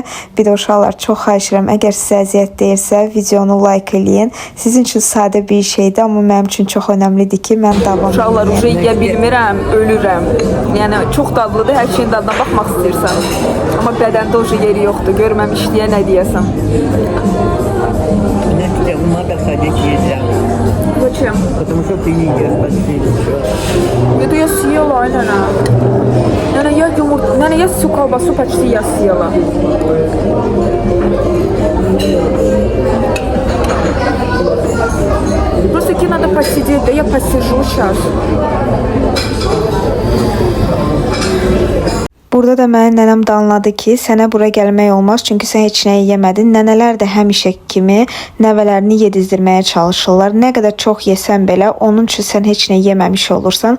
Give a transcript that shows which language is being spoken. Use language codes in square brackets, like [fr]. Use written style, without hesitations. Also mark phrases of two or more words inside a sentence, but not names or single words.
[az] Bir də uşaqlar, çox xahiş edirəm, əgər sizə əziyyət deyirsə, videonu like eləyin. Sizin üçün sadə bir şeydir, amma mənim üçün çox önəmlidir ki, mən davam edeyim. Uşaqlar, uca yeyə bilmirəm, ölürəm. Yəni, çox dadlıdır, hər şeyin dadına baxmaq istəyirsən. Amma bədəndə uca yeri yoxdur, görməm işləyə nə deyəsən. [ru] Знаете, надо ходить нельзя. Зачем? Потому что ты не ешь почти ничего. Это я съела, Нана. Нана, я yumurta, Nana, я всю колбасу почти я съела. Просто-таки надо посидеть, да я посижу сейчас. [az] Burada da mənim nənəm də anladı ki, sənə bura gəlmək olmaz, çünki sən heç nəyi yemədin. Nənələr də həmişə kimi nəvələrini yedizdirməyə çalışırlar. Nə qədər çox yesən belə, onun üçün sən heç nə yeməmiş olursan.